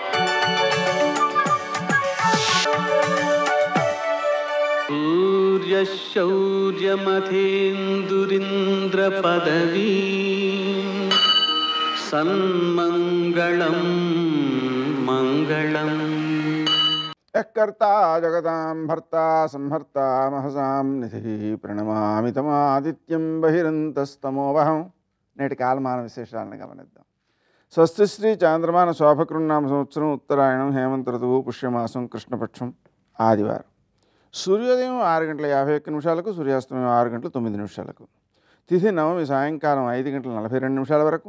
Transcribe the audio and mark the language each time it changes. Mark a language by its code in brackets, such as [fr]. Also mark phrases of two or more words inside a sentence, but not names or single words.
[sa] सूर्यशौर्यमथेन्दुरिन्द्रपदवी सन्मङ्गलं मङ्गलम्. कर्ता जगतां भर्ता संहर्ता महसां निधि प्रणमामि तमादित्यं बहिरन्तस्तमोवहं. [te] నేటి కాలమాన విశేషాలను గమనిద్దాం. స్వస్తి శ్రీ చాంద్రమాన శోభకృన్నామ సంవత్సరం ఉత్తరాయణం హేమంత ఋతువు పుష్యమాసం కృష్ణపక్షం ఆదివారం. సూర్యోదయం 6:51 సూర్యాస్తమయం 6:09. తిథి నవమి సాయంకాలం 5:42 వరకు.